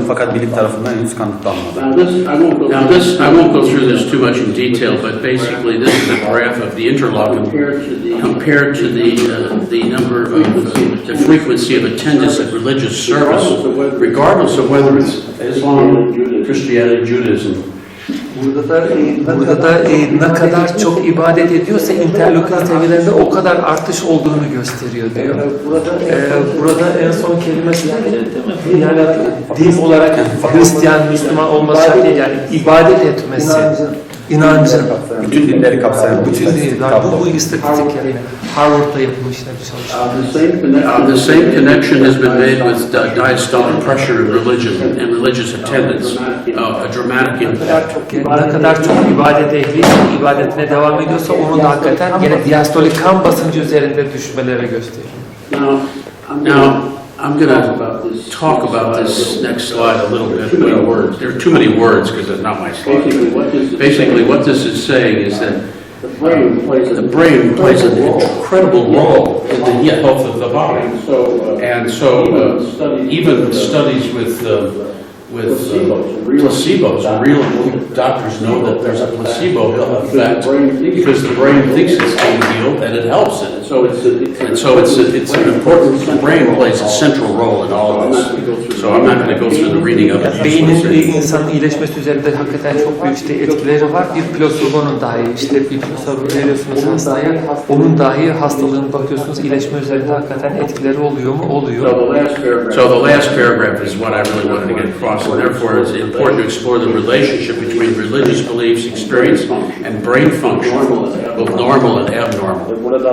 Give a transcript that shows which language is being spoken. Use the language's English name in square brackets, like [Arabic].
[Turkish] Fakat bilim tarafından henüz kanıtlanmadı. [English] Now this, I won't go through this too much in detail, but basically this is a graph of the interleukin compared to the number of the frequency of attendance at religious service, regardless of whether it's Islam, Christianity, Judaism. [Turkish] Burada da ne kadar çok ibadet ediyorsa interleukin seviyelerinde o kadar artış olduğunu gösteriyor diyor. Burada en son kelimesi de değil mi? Yani din olarak Hristiyan, Müslüman olması şart değil. Yani ibadet etmesi, inancı. Bütün dinleri kapsayan Bütün dinler. Bu istatistik yani. Harvard'da yapılmış bir çalışma. [English] The same connection has been made with diastolic pressure in religion and religious attendance, a dramatic impact. [Turkish] Ne kadar çok ibadet ehli, ibadetine devam ediyorsa onun da hakikaten gene diastolik kan basıncı üzerinde düşmelere gösteriyor. [English] Now, I'm going to talk about this next slide a little bit. There are too many words because it's not my slide. Basically, what this is saying is that the brain plays an incredible role in the health of the body. And so even studies with placebos, real doctors know that there's a placebo effect because the brain thinks it's being healed and it helps it. And so it's an important, the brain plays a central role in all of this. So I'm not going to go through the reading of it. [Turkish] Beynin insanın iyileşmesi üzerinde hakikaten çok büyük etkileri var. Bir plasebonun dahi bir plasebo veriyorsunuz hastaya, onun dahi hastalığın bakıyorsunuz iyileşme üzerinde hakikaten etkileri oluyor mu? Oluyor. [English] So the last paragraph is what I really wanted to get across. And therefore, it's important to explore the relationship between religious beliefs, experience, and brain function, both normal and abnormal.